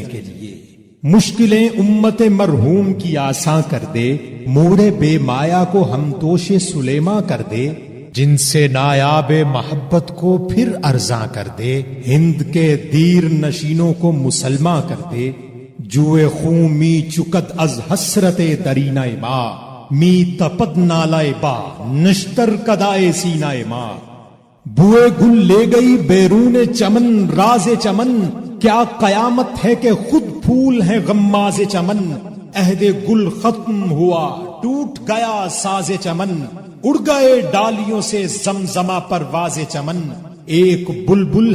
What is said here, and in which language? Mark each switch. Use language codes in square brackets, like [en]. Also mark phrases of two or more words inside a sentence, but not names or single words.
[ur] کے لیے، مشکلیں امت مرحوم کی آساں کر دے، موڑے بے مایا کو ہم توش سلیماں کر دے، جن سے نایاب محبت کو پھر ارزاں کر دے، ہند کے دیر نشینوں کو مسلماں کر دے، [fa] جوئے خون می چکد از حسرت درینہ ما، می تپد نالائے با نشتر کدائے سینہ ما، [ur] بوئے گل لے گئی بیرون چمن راز چمن، کیا قیامت ہے کہ خود پھول ہے غماز چمن، عہد گل ختم ہوا ٹوٹ گیا ساز چمن، اڑ گئے ڈالیوں سے زمزمہ پرواز چمن، ایک بلبل